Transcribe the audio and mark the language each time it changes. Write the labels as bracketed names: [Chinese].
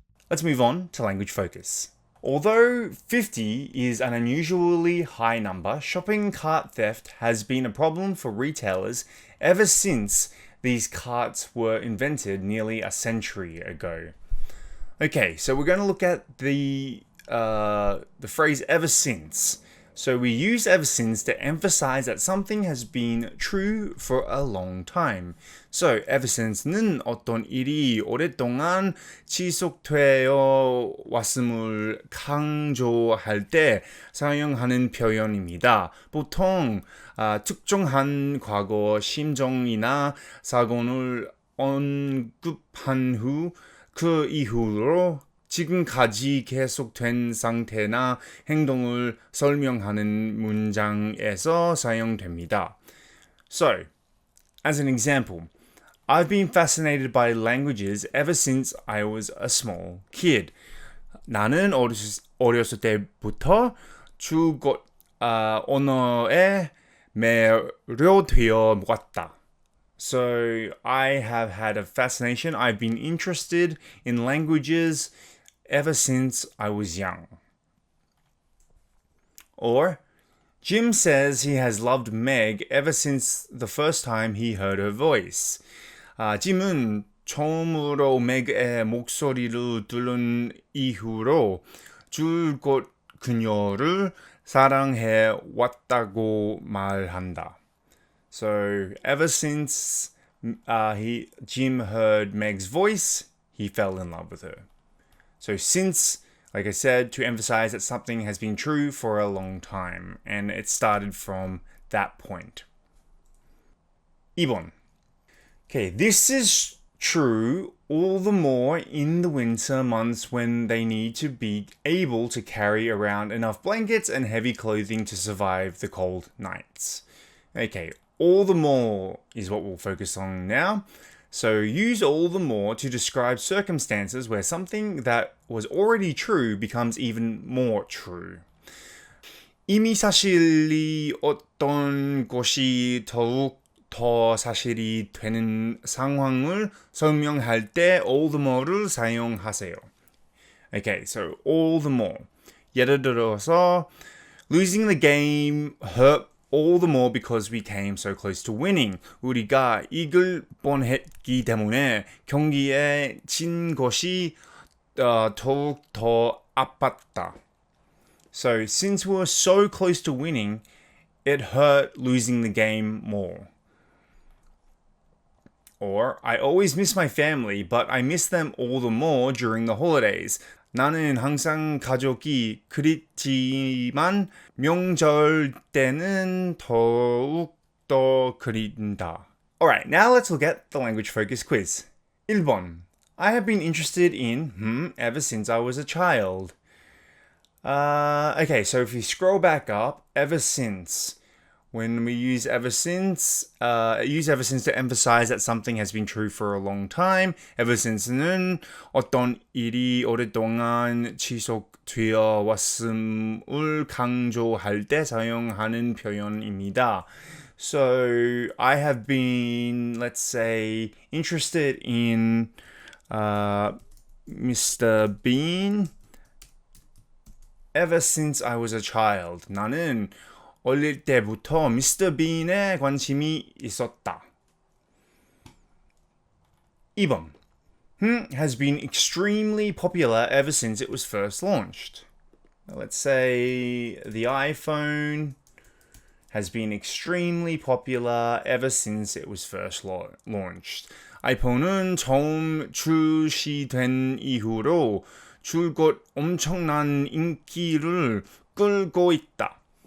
[English] Let's move on to language focus. Although 50 is an unusually high number, shopping cart theft has been a problem for retailers ever since these carts were invented nearly a century ago. Okay, so we're going to look at the phrase ever since. So we use ever since to emphasize that something has been true for a long time. [Korean] So ever since는 어떤 일이 오랫동안 지속되어 왔음을 강조할 때 사용하는 표현입니다. 보통 특정한 과거 심정이나 사건을 언급한 후 그 이후로 지금까지 계속된 상태나 행동을 설명하는 문장에서 사용됩니다. [English] So, as an example, I've been fascinated by languages ever since I was a small kid. [Korean] 나는 어렸을 때부터 줄곧 언어에 매료되어 왔다. [English] So, I have had a fascination. I've been interested in languages ever since I was young. Or, Jim says he has loved Meg ever since the first time he heard her voice. [Korean] 짐은 처음으로 맥의 목소리를 들은 이후로 줄곧 그녀를 사랑해 왔다고 말한다. [English] So, ever since Jim heard Meg's voice, he fell in love with her. So since, like I said, to emphasize that something has been true for a long time, and it started from that point. [Korean] 2번. [English] Okay, this is true all the more in the winter months when they need to be able to carry around enough blankets and heavy clothing to survive the cold nights. Okay, all the more is what we'll focus on now. So use all the more to describe circumstances where something that was already true becomes even more true. [Korean] 이미 사실이 어떤 것이 더욱 더 사실이 되는 상황을 설명할 때 all the more를 사용하세요. [English] Okay, so all the more. [Korean] 예를 들어서 [English] losing the game hurt all the more because we came so close to winning. [Korean] 우리가 이길 뻔했기 때문에 경기에 진 것이 더욱 더 아팠다. [English] So, since we were so close to winning, it hurt losing the game more. Or, I always miss my family, but I miss them all the more during the holidays. [Korean] 나는 항상 가족이 그립지만 명절 때는 더욱 더 그립다. [English] Alright, now let's look at the language focus quiz. [Korean] 1번. [English] I have been interested in ever since I was a child. Okay, so if you scroll back up, ever since. When we use ever since to emphasize that something has been true for a long time. [Korean] Ever since는 어떤 일이 오랫동안 지속되어 왔음을 강조할 때 사용하는 표현입니다. [English] So, I have been, let's say, interested in Mr. Bean ever since I was a child. [Korean] 나는 어릴 때부터 Mr. Bean에 관심이 있었다. 2번. [English] Has been extremely popular ever since it was first launched. Let's say the iPhone has been extremely popular ever since it was first launched. [Korean] 아이폰은 처음 출시된 이후로 줄곧 엄청난 인기를 끌고 있다.